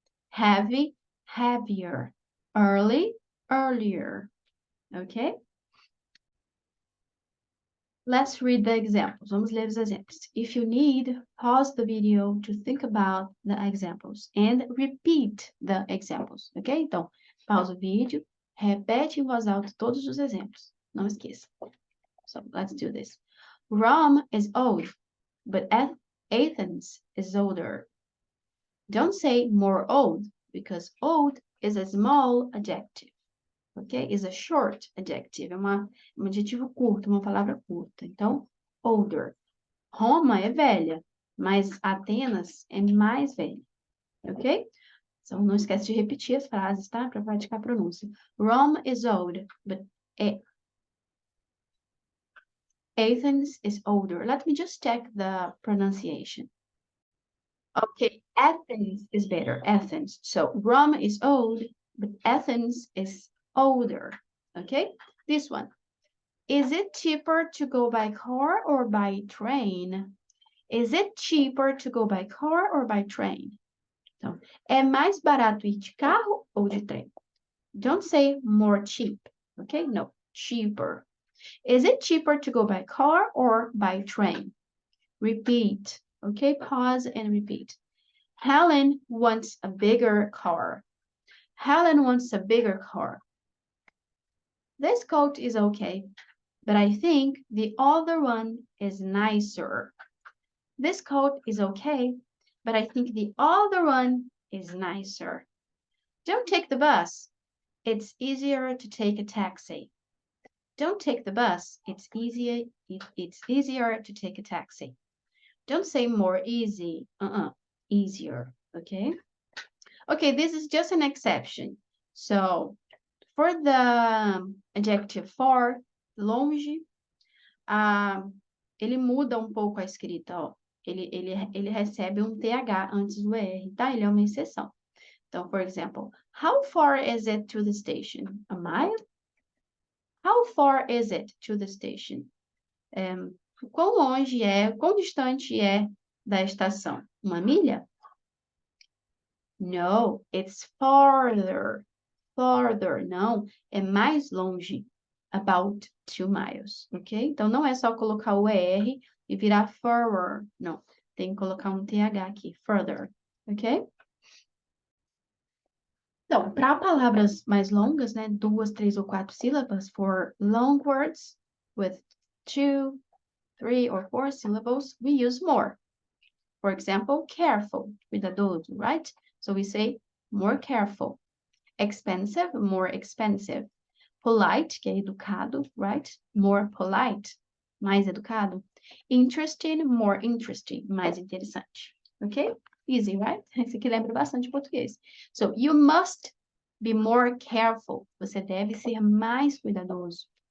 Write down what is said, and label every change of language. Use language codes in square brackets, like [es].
[en] Heavy, heavier. Early, earlier, ok? Let's read the examples. [pt] Vamos ler os exemplos. [en] If you need, pause the video to think about the examples and repeat the examples, ok? [pt] Então, pausa o vídeo, repete em voz alta todos os exemplos. Não esqueça. [en] So, let's do this. Rome is old, but Athens is older. Don't say more old, because old is a small adjective. Ok? Is a short adjective. [pt] É um adjetivo curto, uma palavra curta. Então, older. Roma é velha, mas Atenas é mais velha. Ok? Então, não esquece de repetir as frases, tá? Para praticar a pronúncia. [en] Rome is old, but Athens is older. Let me just check the pronunciation. Okay, Athens is better. Athens. So, Rome is old, but Athens is older. Okay, this one. Is it cheaper to go by car or by train? Is it cheaper to go by car or by train? [pt] Então, é mais barato ir de carro ou de trem? [en] Don't say more cheap, okay? No, cheaper. Is it cheaper to go by car or by train? Repeat, okay? Pause and repeat. Helen wants a bigger car. Helen wants a bigger car. This coat is okay, but I think the other one is nicer. This coat is okay, but I think the other one is nicer. Don't take the bus. It's easier to take a taxi. Don't take the bus. It's easier to take a taxi. Don't say more easy. Easier. Okay? Okay, this is just an exception. So, for the adjective for, [pt] longe, ele muda um pouco a escrita, ó. Ele recebe um TH antes do R, tá? Ele é uma exceção. [en] Então, for example, how far is it to the station? A mile? How far is it to the station? [pt] Quão longe é, quão distante é da estação? Uma milha? [en] No, it's farther. Farther, [pt] não, é mais longe. [en] About 2 miles, [pt] ok? Então, não é só colocar o ER e virar further, não. Tem que colocar um TH aqui, further, ok? Então, para palavras mais longas, né, 2, 3 ou 4 sílabas, [en] for long words with 2, 3 or 4 syllables, we use more. For example, careful, cuidadoso, right? So we say more careful. Expensive, more expensive. [pt] Polite, que é educado, right? [en] More polite, [pt] mais educado. [en] Interesting, more interesting, [pt] mais interessante. [en] Ok? Easy, right? [pt] Esse aqui lembra bastante português. [en] So, you must be more careful. [pt] Você deve ser mais cuidadoso.